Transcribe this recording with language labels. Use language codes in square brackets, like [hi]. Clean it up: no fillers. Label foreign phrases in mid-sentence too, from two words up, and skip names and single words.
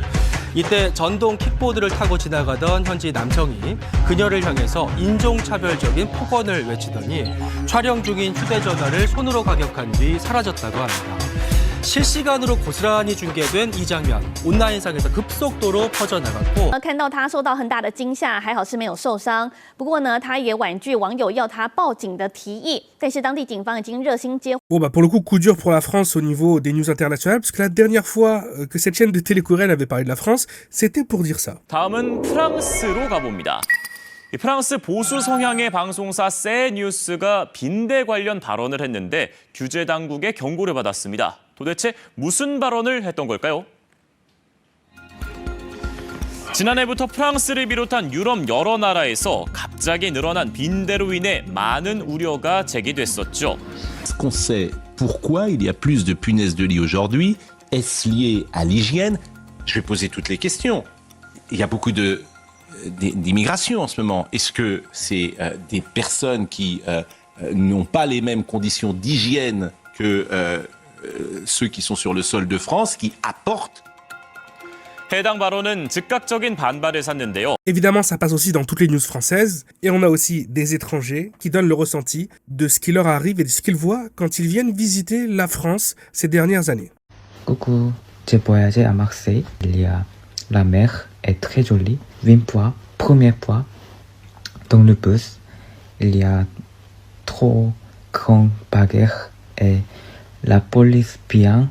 [ko] 이때 전동 킥보드를 타고 지나가던 현지 남성이 그녀를 향해서 인종차별적인 폭언을 외치더니 촬영 중인 휴대전화를 손으로 가격한 뒤 사라졌다고 합니다. 실시간으로 고스란히 중계된 이 장면 온라인상에서 급속도로 퍼져나갔고 [zh] 看到他受到很大的惊吓，还好是没有受伤。不过呢，他也婉拒网友要他报警的提议，但是当地警方已经热心接。 [fr] Bon bah pour le coup dur pour la France au niveau des news internationales, parce que la dernière fois que cette chaîne de télé coréenne avait parlé de la France, c'était pour dire ça. [ko] 다음은 프랑스로 가봅니다. 프랑스 보수 성향의 방송사 세뉴스가 빈대 관련 발언을 했는데 규제 당국의 경고를 받았습니다. 도대체 무슨 발언을 했던 걸까요? 지난해부터 프랑스를 비롯한 유럽 여러 나라에서 갑자기 늘어난 빈대로 인해 많은 우려가 제기됐었죠. [fr] Est-ce qu'on sait pourquoi il y a plus de punaises de lit aujourd'hui? Est-ce lié à l'hygiène? Je vais poser toutes les questions. Il y a beaucoup d'immigration en ce moment. Est-ce que c'est des personnes qui n'ont pas les mêmes conditions d'hygiène que ceux qui sont sur le sol de France qui apportent? [ko] 해당 발언은 즉각적인 반발을 샀는데요. [fr] Évidemment, ça passe aussi dans toutes les news françaises, et on a aussi des étrangers qui donnent le ressenti de ce qui leur arrive et de ce qu'ils voient quand ils viennent visiter la France ces dernières années. Coucou, j'ai voyagé à Marseille. La mer est très jolie. 20 fois, première fois, dans le bus, il y a trop grand bagarre et la police vient.